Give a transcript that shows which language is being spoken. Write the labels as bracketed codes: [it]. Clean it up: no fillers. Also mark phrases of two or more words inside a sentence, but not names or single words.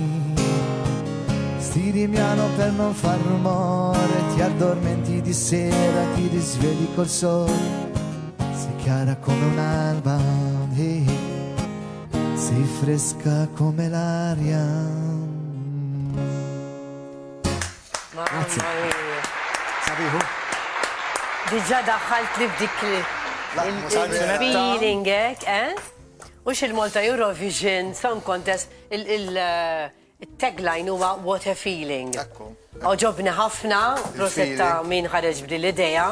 [it] Stiri piano per non far rumore, ti addormenti di sera, ti risvegli col sole, sei chiara come un'alba, sei fresca come l'aria. Mamma mia. [mt] Sabiħu? Diġa daħħalt li b'dik il-feeling, Ux il-Malta Eurovision Song Contest, il-tagline huwa What a Feeling. Oġobni ħafna, prosetta min ħareġ b'dil l-ideja.